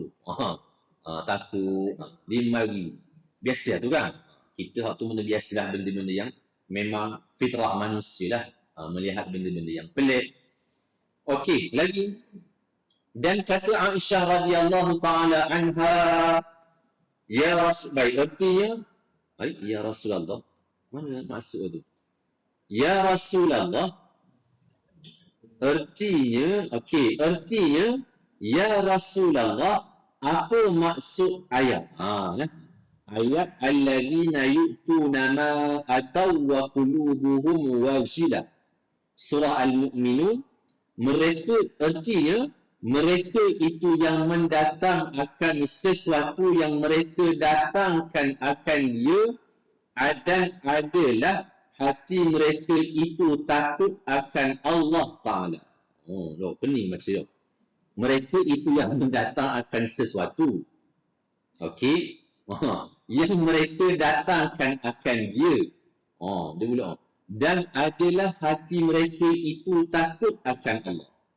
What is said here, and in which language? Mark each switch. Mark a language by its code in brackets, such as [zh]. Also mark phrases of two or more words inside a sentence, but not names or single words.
[ms] Takut, dimari. Biasa tu kan? Kita hak tu benda biasalah, benda-benda yang memang fitrah manusia lah. Melihat benda-benda yang pelik. Okey, lagi. Dan kata Aisyah [ar] رضي الله تعالى عنها, يا رسول, [ms] baik, artinya, [ar] يا رسول الله, [ms] mana maksud tu? [ar] يا رسول الله, [ms] artinya [ar] يا رسول الله, [ms] apa maksud ayat? [ar] Ayat الذين يؤتون ما آتوا وقلوبهم وجلة. [ms] Surah Al-Mu'minun, mereka itu yang mendatang akan sesuatu yang mereka datangkan akan dia, dan adalah hati mereka itu takut akan Allah Ta'ala. Pening macam tu. Mereka itu yang mendatang akan sesuatu. Okey. Yang mereka datangkan akan dia. Dia pula. Dan adalah hati mereka itu takut akan Allah.